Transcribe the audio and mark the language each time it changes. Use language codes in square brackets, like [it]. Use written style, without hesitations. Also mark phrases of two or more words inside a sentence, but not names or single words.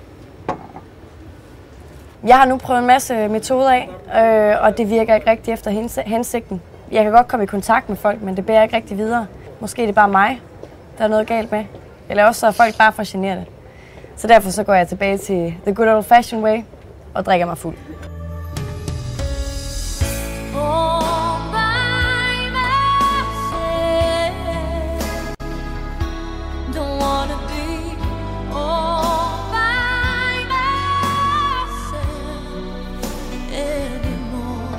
[da] Jeg har nu prøvet en masse metoder af, og det virker ikke rigtig efter hensigten. Jeg kan godt komme i kontakt med folk, men det bærer ikke rigtig videre. Måske er det bare mig, der er noget galt med. Eller også så er folk bare for generte. Så derfor så går jeg tilbage til [en] the good old fashioned way [da] og drikker mig fuld. [en] all by myself. Don't wanna be all by myself anymore.